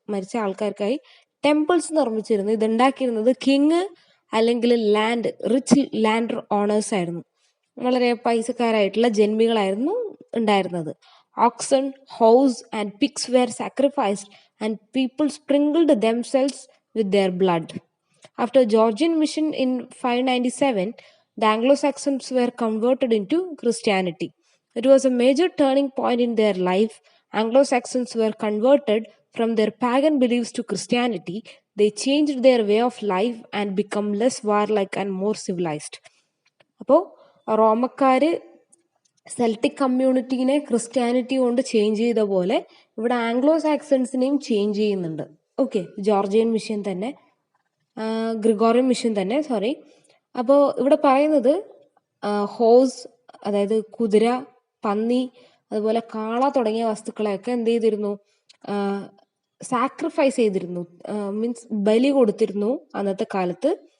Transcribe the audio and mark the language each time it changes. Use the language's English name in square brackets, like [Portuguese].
[Malayalam] മരിച്ച ആൾക്കാർക്കായി temples നിർമ്മിച്ചിരുന്നു. ഇതുണ്ടാക്കിയിരുന്നത് king അല്ലെങ്കിൽ rich land owners ആയിരുന്നു. വളരെ പൈസക്കാരായിട്ടുള്ള ജന്മികളായിരുന്നു ഉണ്ടായിരുന്നത്. [English] Oxen, horse and pigs were sacrificed and people sprinkled themselves with their blood. After Georgian mission in 597, the Anglo-Saxons were converted into Christianity. It was a major turning point in their life. Anglo-Saxons were converted from their pagan beliefs to Christianity. They changed their way of life and become less warlike and more civilized. [Malayalam] അപ്പോൾ റോമക്കാര് Celtic കമ്മ്യൂണിറ്റീനെ Christianity കൊണ്ട് change ചെയ്ത പോലെ ഇവിടെ Anglo സാക്സൺസിനെയും change ചെയ്യുന്നുണ്ട്. Okay, Georgian mission തന്നെ, Gregorian mission തന്നെ, sorry. അപ്പോൾ ഇവിടെ പറയുന്നത് ഹോസ്, അതായത് കുതിര, പന്നി, അതുപോലെ കാള തുടങ്ങിയ വസ്തുക്കളെയൊക്കെ എന്ത് ചെയ്തിരുന്നു, സാക്രിഫൈസ് ചെയ്തിരുന്നു, മീൻസ് ബലി കൊടുത്തിരുന്നു അന്നത്തെ കാലത്ത്.